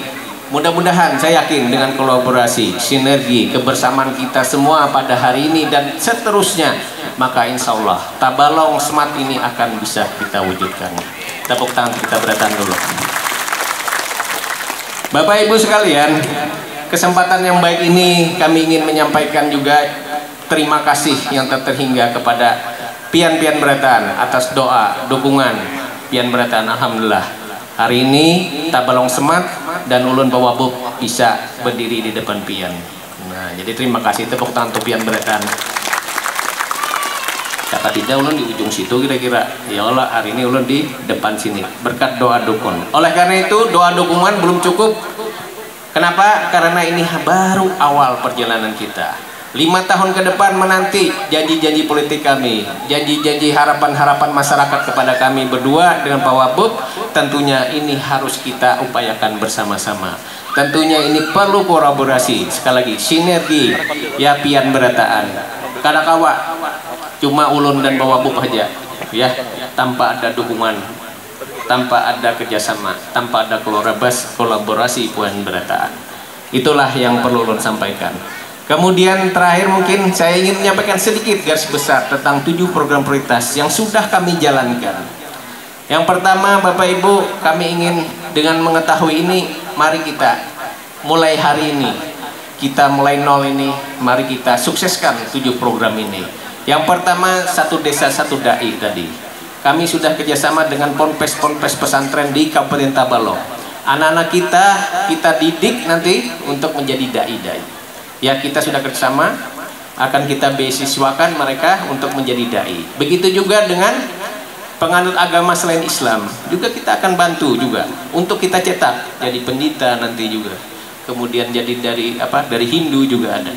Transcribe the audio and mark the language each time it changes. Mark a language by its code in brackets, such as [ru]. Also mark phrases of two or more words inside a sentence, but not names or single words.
[id] Mudah-mudahan saya yakin dengan kolaborasi, sinergi, kebersamaan kita semua pada hari ini dan seterusnya, maka [ar] إن شاء الله [id] Tabalong Smart ini akan bisa kita wujudkan. Tepuk tangan, kita berikan dulu. Bapak Ibu sekalian, kesempatan yang baik ini kami ingin menyampaikan juga terima kasih yang tak terhingga kepada [bjn] Pian-Pian Beratan [id] atas doa, dukungan [bjn] Pian Beratan. [id] Alhamdulillah hari ini Tabalong Smart dan Ulun Pak Wabub bisa berdiri di depan Pian. Nah, jadi terima kasih, tepuk tangan untuk [bjn] Pian Beratan. [id] Kata tidak Ulun di ujung situ kira-kira, [ar] يا الله [id] hari ini Ulun di depan sini berkat doa dukun. Oleh karena itu doa dukungan belum cukup. Kenapa? Karena ini baru awal perjalanan kita. 5 tahun ke depan menanti janji-janji politik kami, janji-janji harapan-harapan masyarakat kepada kami berdua dengan Pak Wabub, tentunya ini harus kita upayakan bersama-sama. Tentunya ini perlu kolaborasi, sekali lagi sinergi ya [bjn] Pian Berataan. [id] Kadakawa cuma Ulun dan Pak Wabub aja ya, tanpa ada dukungan, tanpa ada kerjasama, tanpa ada kolaborasi [bjn] Pian Berataan. [id] Itulah yang perlu Ulun sampaikan. Kemudian terakhir mungkin saya ingin menyampaikan sedikit garis besar tentang 7 program prioritas yang sudah kami jalankan. Yang pertama Bapak Ibu, kami ingin dengan mengetahui ini, mari kita mulai hari ini, kita mulai nol ini, mari kita sukseskan 7 program ini. Yang pertama, 1 desa 1 dai tadi. Kami sudah kerjasama dengan ponpes-ponpes pesantren di Kabupaten Tabalong. Anak-anak kita didik nanti untuk menjadi dai-dai. Ya, kita sudah kerjasama, akan kita beasiswakan mereka untuk menjadi dai. Begitu juga dengan penganut agama selain Islam, juga kita akan bantu juga untuk kita cetak jadi pendeta nanti juga. Kemudian jadi dari Hindu juga ada.